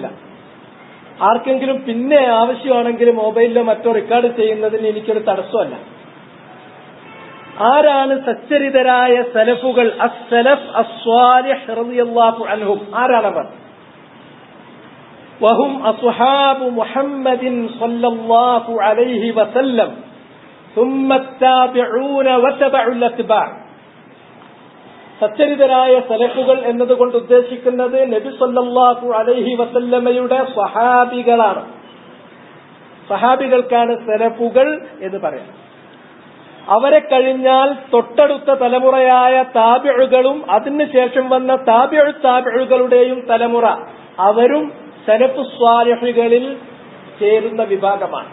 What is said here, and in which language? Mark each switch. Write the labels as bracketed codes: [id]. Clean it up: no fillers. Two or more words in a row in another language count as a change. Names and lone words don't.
[ml] ആർക്കെങ്കിലും പിന്നെ ആവശ്യമാണെങ്കിൽ മൊബൈലിലോ മറ്റോ റെക്കോർഡ് ചെയ്യുന്നതിന് എനിക്കൊരു തടസ്സമല്ല. ആരാണ് സച്ചരിതരായ സലഫുകൾ? [ar] السلف الصالح رضي الله عنهم. [ml] ആരാണവർ? [ar] وهم أصحاب محمد صلى الله عليه وسلم ثم التابعون وتبع الاتباع. [ml] സച്ചരിതരായ സലഫുകൾ എന്നതുകൊണ്ട് ഉദ്ദേശിക്കുന്നത് നബി [ar] صلى الله عليه وسلم [ml] സ്വഹാബികളാണ്. സ്വഹാബികൾക്കാണ് സലഫുകൾ എന്ന് പറയാം. അവരെ കഴിഞ്ഞാൽ തൊട്ടടുത്ത തലമുറയായ താബിഉകളും അതിനുശേഷം വന്ന താബിഉകളുടെയും തലമുറ, അവരും സലഫു സ്വാലിഹുകളിൽ ചേരുന്ന വിഭാഗമാണ്.